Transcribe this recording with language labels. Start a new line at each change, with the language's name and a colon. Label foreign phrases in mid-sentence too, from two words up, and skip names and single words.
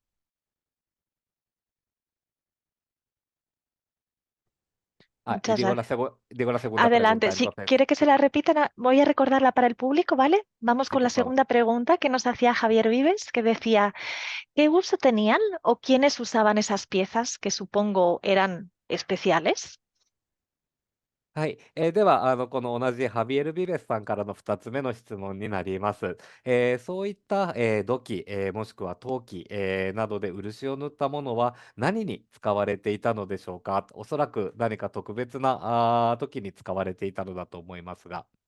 Spanish: Y Muchas gracias. digo la segunda Adelante. pregunta, Si entonces. quiere que se la repita, voy a recordarla para el público, ¿vale? Vamos Sí, con la por favor. segunda pregunta que nos hacía Javier Vives, que decía, ¿qué uso tenían o quiénes usaban esas piezas que supongo eran especiales?
Japanese: はい。では、この同じハビエル・ビベスさんからの2つ目の質問になります。そういった、土器、もしくは陶器、などで漆を塗ったものは何に使われていたのでしょうか。おそらく何か特別な時に使われていたのだと思いますが。